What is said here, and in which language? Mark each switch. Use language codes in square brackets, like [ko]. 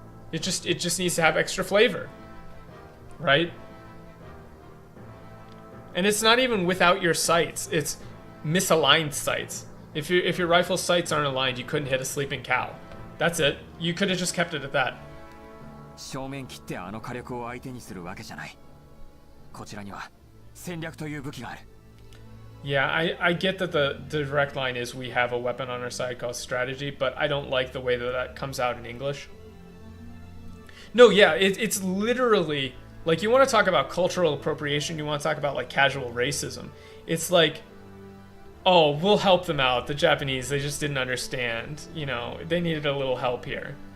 [en] It just needs to have extra flavor, right? And it's not even without your sights. It's misaligned sights. If your rifle sights aren't aligned, you couldn't hit a sleeping cow. That's it. You could have just kept it at that. [ja] 正面切ってあの火力を相手にするわけじゃない。こちらには戦略という武器がある。 [en] Yeah, I get that the direct line is we have a weapon on our side called strategy, but I don't like the way that that comes out in English. No, yeah, it's literally, like, you want to talk about cultural appropriation, you want to talk about, like, casual racism. It's like, oh, we'll help them out, the Japanese, they just didn't understand, you know, they needed a little help here.